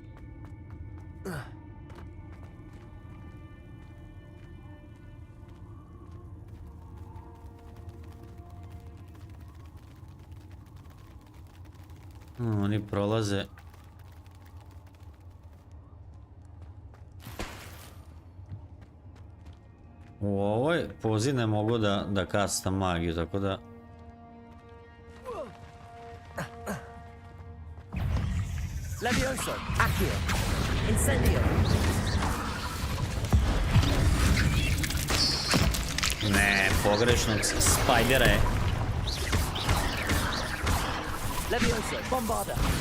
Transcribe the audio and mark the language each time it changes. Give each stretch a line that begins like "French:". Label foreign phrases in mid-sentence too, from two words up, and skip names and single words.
Serbian: Oni prolaze. U ovoj pozi ne mogu da kastam magiju, tako da... Levioso, accio, incendio. Ne, pogrešnog spajdera je. Levioso, bombarda.